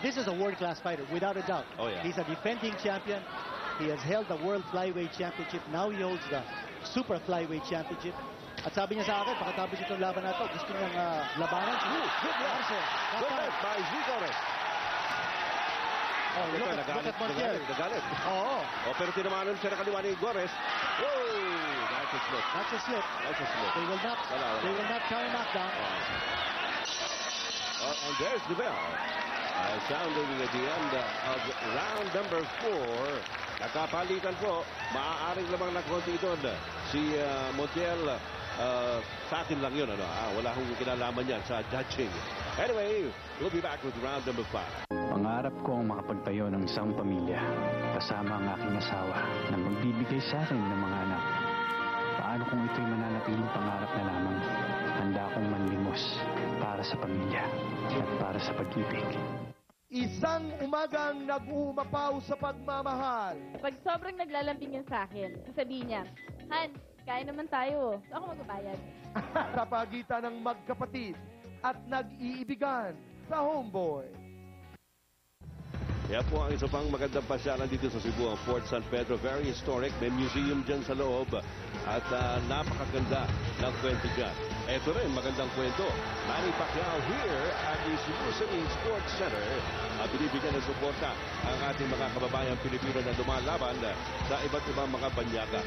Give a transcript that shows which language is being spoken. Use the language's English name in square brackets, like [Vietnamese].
[English] This is a world-class fighter, without a doubt. Oh, yeah. He's a defending champion. He has held the World Flyweight Championship. Now he holds the Super Flyweight Championship. [Filipino] At sabi niya sa akin, pagkatapos itong laban na ito, gusto niyang labanan. [English] Good right by Z. Gores. Oh, look at Montiel. [Filipino] Nagalit. Oo. Oh, pero tinamanan siya na kaliwa ni Gores. [English] Oh, that's a slip. That's a slip. That's a slip. They will not count him knockdown. And there's the bell. Sounding at the end of round number 4. [Filipino] Nakapalitan po. Maaaring lamang na konti doon. Si Montiel, sa akin lang yun. Ano? Wala akong kinalaman yan sa judging. [English] Anyway, we'll be back with round number 5. [Filipino] Pangarap ko ang makapagtayo ng isang pamilya. Kasama ang aking asawa na magbibigay sa akin ng mga anak. Paano kung ito'y mananatiling pangarap na lamang? Handa akong manlimos para sa pamilya at para sa pag-ibig. Isang umagang nag-uumapaw sa pagmamahal. Pag sobrang naglalambing yan sa akin, sasabihin niya, Han, kain naman tayo. Ako magbabayad. Sa pagitan ng magkapatid at nag-iibigan sa Homeboy. Kaya po ang isa pang magandang pasyalan dito sa Cebu, ang Fort San Pedro. [English] Very historic. [Filipino] May museum dyan sa loob. At napakaganda ng kwento dyan. Ito rin, magandang kwento. [English] Manny Pacquiao here at the Cebu City Sports Center. [Filipino] Binibigyan ng suporta ang ating mga kababayang Pilipino na lumalaban sa iba't ibang mga banyaga.